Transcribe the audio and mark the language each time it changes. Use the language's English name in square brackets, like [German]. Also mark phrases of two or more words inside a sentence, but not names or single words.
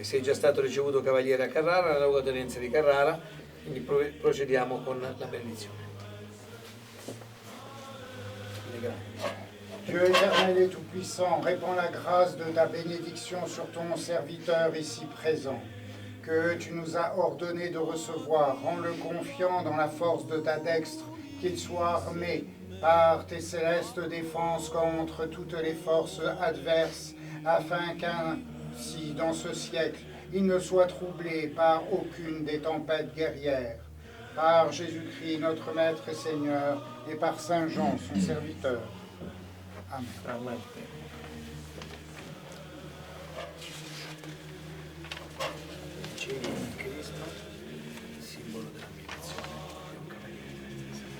[Italian] Sei già stato ricevuto cavaliere a Carrara, nella luogotenenza di Carrara, quindi procediamo con la benedizione. [French] Dieu éternel et tout-puissant, répands la grâce de ta bénédiction sur ton serviteur ici présent, que tu nous as ordonné de recevoir. Rends-le confiant dans la force de ta dextre, qu'il soit armé par tes célestes défenses contre toutes les forces adverses, afin qu'ainsi, dans ce siècle, il ne soit troublé par aucune des tempêtes guerrières. Par Jésus-Christ, notre Maître et Seigneur, et par Saint Jean, son serviteur. Amen. Amen. [Italian] Di Cristo, simbolo della mediazione di un cavaliere.